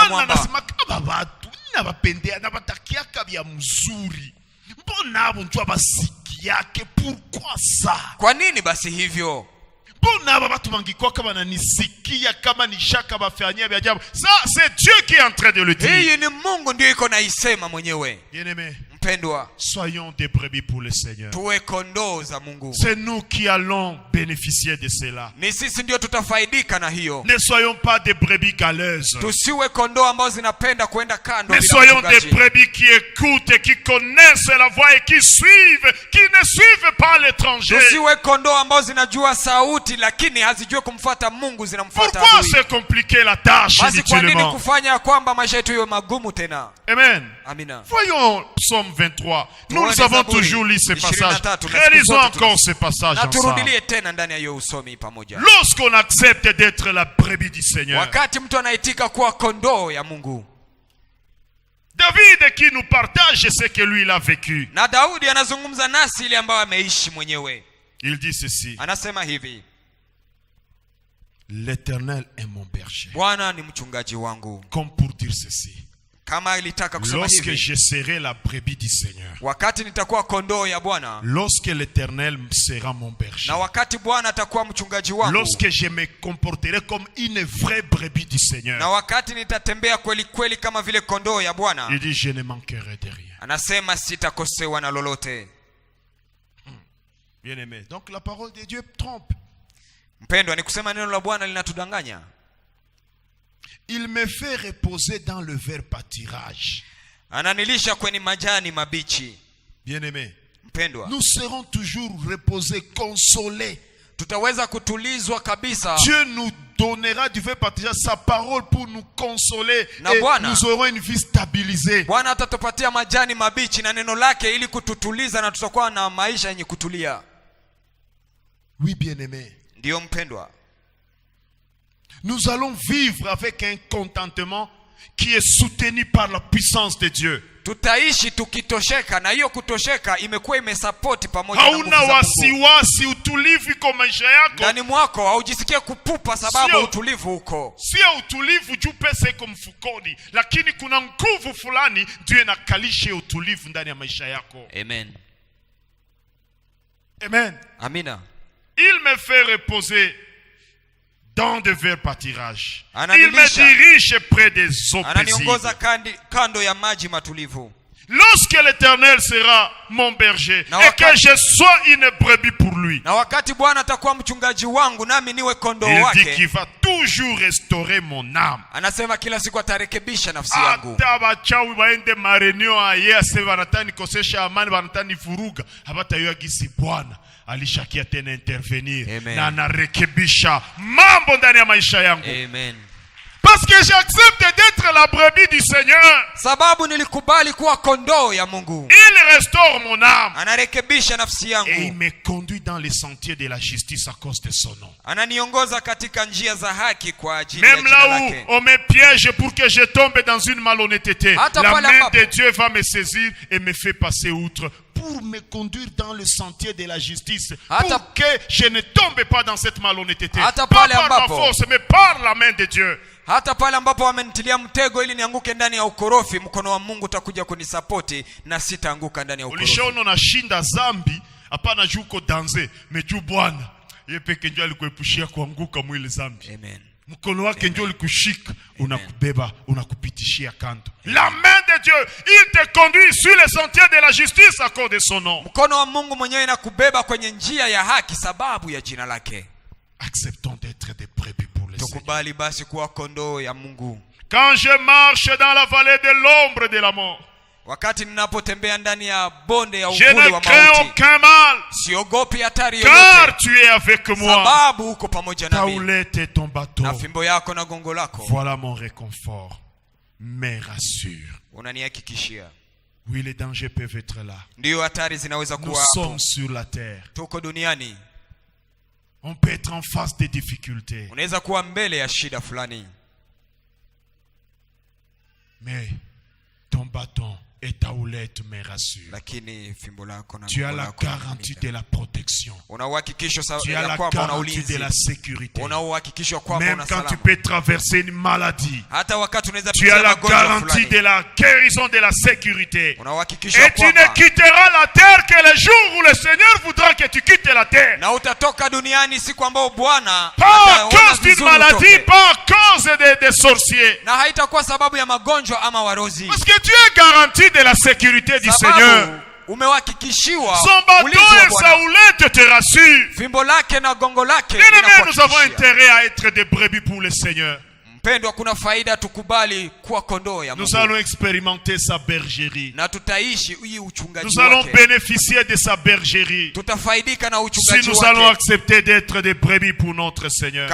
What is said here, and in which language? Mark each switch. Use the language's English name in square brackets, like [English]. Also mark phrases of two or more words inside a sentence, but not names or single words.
[Swahili] Bwana mwamba. anasema kama watu nabapendea na batakiaka bya mzuri. Mbona abo njua basikiake? [French] Pourquoi ça? [Swahili] Kwa nini basi hivyo? Mbona aba batu bangikuwa kama nanisikia kama nishaka bafanyia bya ajabu? [French] Ça c'est Dieu qui est en train de le dire. [Swahili] Hii ni Mungu ndio iko naisema mwenyewe. [French] Bien-aimé, [Swahili] Mpendwa, [French] soyons des brebis pour le Seigneur. [Swahili] tuwe kondoo za Mungu. [French] C'est nous qui allons bénéficier de cela. [Swahili] Ni sisi ndio tutafaidika na hiyo. [French] Ne soyons pas des brebis galeuses. [Swahili] Tusiwe kondoo ambao zinapenda kwenda kando. [French] Mais soyons des brebis qui écoutent et qui connaissent la voix et qui suivent, qui ne suivent pas l'étranger. [Swahili] Tusiwe kondoo ambao zinajua sauti lakini hazijui kumfuata Mungu, zinamfuata [French] Pourquoi [Swahili] adui. [French] se compliquer la tâche [Swahili] Basi kwa nini [French] inutilement? [Swahili] kufanya kwamba maisha yetu iwe magumu tena? Amen. Amina. [French] Voyons Psaume 23. Nous [Swahili] Tuone [French] avons [Swahili] Zaburi [French] toujours lu ce passage. [Swahili] 23, na [French] Réalisons [Swahili] siku zote [French] encore ce passage [Swahili] Na [French] ensemble. [Swahili] turudilie tena ndani ya hiyo usomi pamoja. [French] Lorsqu'on accepte d'être la brebis du Seigneur. [Swahili] Wakati mtu anaitika kuwa kondoo ya Mungu. [French] David qui nous partage ce que lui il a vécu. [Swahili] Na Daudi anazungumza nasi ile ambayo ameishi mwenyewe. [French] Il dit ceci. [Swahili] Anasema hivi: [French] L'Éternel est mon berger. [Swahili] Bwana ni mchungaji wangu. [French] Comme pour dire ceci. [Swahili] Kama ilitaka kusema [French] Lorsque [Swahili] hivi, [French] je serai la brebis du Seigneur. [Swahili] wakati nitakuwa kondoo ya Bwana. [French] Lorsque l'Éternel sera mon berger. [Swahili] Na wakati Bwana atakuwa mchungaji wangu. [French] Lorsque je me comporterai comme une vraie brebis du Seigneur. [Swahili] Na wakati nitatembea kweli kweli kama vile kondoo ya Bwana. [French] Il dit je ne manquerai de rien. [Swahili] Anasema sitakosewa na lolote. [French] Bien-aimé. Donc la parole de Dieu trompe. [Swahili] Mpendwa, ni kusema neno la Bwana linatudanganya. [French] Il me fait reposer dans le vert pâturage. [Swahili] Ananilisha kwenye majani mabichi. [French] Bien-aimé. [Swahili] Mpendwa, [French] Nous serons toujours reposés, consolés. [Swahili] tutaweza kutulizwa kabisa. [French] Dieu nous donnera du vert pâturage, sa parole pour nous consoler. [Swahili] Na [French] Et [Swahili] Bwana, [French] nous aurons une vie stabilisée. [Swahili] Bwana atatupatia majani mabichi na neno lake ili kututuliza na tutakuwa na maisha yenye kutulia. [French] Oui, bien-aimé. [Swahili] Ndiyo mpendwa. [French] Nous allons vivre avec un contentement qui est soutenu par la puissance de Dieu. [Swahili] Tutaishi tukitosheka na hiyo kutosheka imekuwa imesapoti pamoja na nguvu Hauna za Mungu. wasiwasi, utulivu iko maisha yako. Ndani mwako haujisikie kupupa sababu Sio utulivu uko. Sio utulivu juu pesa iko mfukoni, lakini kuna nguvu fulani Dieu anakalisha utulivu ndani ya maisha yako. Amen. Amen. Amina. [French] Il me fait reposer dans de verts pâturages. Il [Swahili] Ananilisha. [French] me dirige près des eaux [Swahili] Ananiongoza [French] paisibles. [Swahili] kando ya maji matulivu. [French] Lorsque l'Éternel sera mon berger [Swahili] Na [French] et que [Swahili] wakati- [French] je sois une brebis pour lui, [Swahili] Na wakati Bwana atakuwa mchungaji wangu nami niwe kondoo [French] il dit [Swahili] wake. [French] qu'il va toujours restaurer mon âme. [Swahili] Anasema kila siku atarekebisha nafsi yangu. Hata bachawi baende mareneo aye ase wanatani kosesha amani, wanatani vuruga, habatayo gisi Bwana alishakia tena intervenir. Amen. Na anarekebisha mambo ndani ya maisha yangu. Amen. [French] Parce que j'accepte d'être la brebis du Seigneur. [Swahili] Sababu nilikubali kuwa kondoo ya Mungu. [French] Il restaure mon âme. [Swahili] Anarekebisha nafsi [French] Et il [Swahili] yangu. [French] me conduit dans les sentiers de la justice à cause de son nom. [Swahili] Ananiongoza katika njia za haki kwa ajili ya [French] Même [Swahili] jina [French] là où [Swahili] lake. [French] on me piège pour que je tombe dans une malhonnêteté, [Swahili] Hata [French] la [Swahili] pale [French] main [Swahili] ambapo- [French] de Dieu va me saisir et me fait passer outre pour me conduire dans le sentier de la justice, [Swahili] Hata- [French] pour que je ne tombe pas dans cette malhonnêteté. [Swahili] Hata [French] Pas [Swahili] pale [French] par ma [Swahili] ambapo- [French] force, mais par la main de Dieu. [Swahili] Hata pale ambapo wamenitilia mtego ili nianguke ndani ya ukorofi, mkono wa Mungu utakuja kunisapoti na sitaanguka ndani ya ukorofi. Ulishaona unashinda zambi, hapana juu uko danze, meju Bwana yeye peke ndio alikuepushia kuanguka mwili zambi. Amen. Mkono wake ndio ulikushika, unakubeba, unakupitishia kando. [French] La main de Dieu, il te conduit sur les sentiers de la justice à cause de son nom. [Swahili] Mkono wa Mungu mwenyewe inakubeba kwenye njia ya haki sababu ya jina lake. [French] Acceptons d'être des brebis pour le Seigneur. [Swahili] Tukubali basi kuwa kondoo ya Mungu. [French] Quand je marche dans la vallée de l'ombre de la mort, [Swahili] Wakati ninapotembea ndani ya bonde ya [French] je [Swahili] uvuli [French] ne [Swahili] wa [French] crains [Swahili] mauti, [French] aucun mal, [Swahili] siogopi hatari [French] car [Swahili] yoyote, [French] tu es avec moi. [Swahili] sababu uko pamoja [French] Ta [Swahili] nami. [French] houlette et ton bateau, [Swahili] Na fimbo yako na gongo lako [French] voilà mon réconfort, me rassure. [Swahili] unanihakikishia. [French] Oui, les dangers peuvent être là. [Swahili] Ndiyo hatari zinaweza [French] Nous [Swahili] kuwa hapo. [French] sommes sur la terre. [Swahili] Tuko duniani. [French] On peut être en face des difficultés. [Swahili] Unaweza kuwa mbele ya shida fulani. [French] Mais ton bâton et ta houlette me rassurent. [Swahili] Lakini fimbo lako na [French] Tu as [Swahili] gongo [French] la [Swahili] lako [French] garantie de la protection. [Swahili] una uhakikisho [French] Tu as [Swahili] ya [French] la [Swahili] kwamba una [French] garantie de [Swahili] ulinzi. [French] la sécurité. [Swahili] Una uhakikisho kwamba [French] Même [Swahili] una [French] quand tu [Swahili] salama. [French] peux traverser une maladie, [Swahili] Hata wakati unaweza [French] tu [Swahili] pitia [French] as la [Swahili] magonjwa [French] garantie [Swahili] fulani. [French] de la guérison, de la sécurité. [Swahili] Una uhakikisho [French] Et tu ne [Swahili] kwamba [French] quitteras la terre que le jour où le Seigneur voudra que tu quittes la terre. [Swahili] na utatoka duniani siku ambao Bwana [French] Pas à [Swahili] ataona [French] cause d'une [Swahili] vizuri [French] maladie, [Swahili] utoke. [French] pas à cause des sorciers. [Swahili] Na haitakuwa sababu ya magonjwa ama warozi. [French] Parce que tu es garanti de la sécurité du Seigneur. [Swahili] Sababu umewahakikishiwa [French] Son bâton [Swahili] ulinzi wa [French] et sa [Swahili] Bwana. [French] houlette te rassurent. [Swahili] Fimbo lake na gongo lake [French] Bien aimé, nous avons [Swahili] linakuhakikishia. [French] intérêt à être des brebis pour le Seigneur. [Swahili] Mpendwa, kuna faida tukubali kuwa kondoo ya [French] Nous [Swahili] Mungu. [French] allons expérimenter sa bergerie. [Swahili] Na tutaishi hii uchungaji [French] Nous allons [Swahili] wake. [French] bénéficier de sa bergerie. [Swahili] Tutafaidika na [French] Si [Swahili] uchungaji [French] nous allons [Swahili] wake [French] accepter d'être des brebis pour notre Seigneur.